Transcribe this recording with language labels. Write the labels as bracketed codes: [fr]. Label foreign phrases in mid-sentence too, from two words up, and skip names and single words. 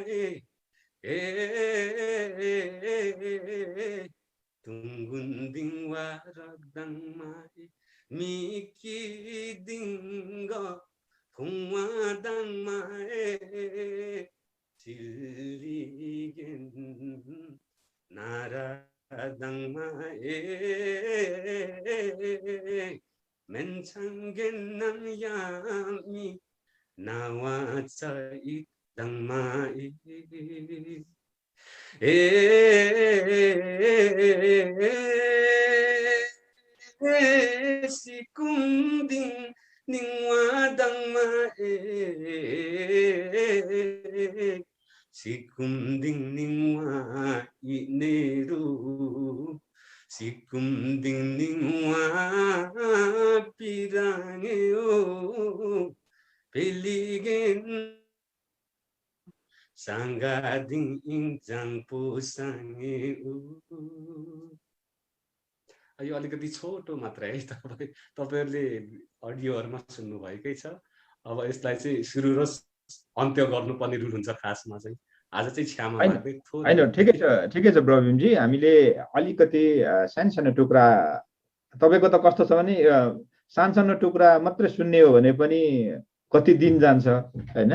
[lif] तुङ्गुन्दिङ वारदङमा मिकी दिङ्ग फुङ्वा दङमा चिलिगेन नारा दङमा मेन्छङ्गेन यामी नावा चाहिँ दङमा सिकुङदिङ निङवा दङमा सिकुमदिङ निङवा इनेरु सिकुमदिङ निङवा पिराङे ओ पेलिगेन सांगादिङ इङजाङपो साङे ओ। [ne] यो अलिकति छोटो मात्र है, तपाईँहरूले अडियोहरूमा सुन्नुभएकै छ। अब यसलाई चाहिँ सुरु र अन्त्य गर्नुपर्ने रुल हुन्छ खासमा चाहिँ। आज चाहिँ क्षमा माग्दै होइन, ठिकै छ प्रवीणजी। हामीले अलिकति सानो टुक्रा, तपाईँको त कस्तो छ भने सानो टुक्रा मात्रै सुन्ने हो भने पनि कति दिन जान्छ होइन।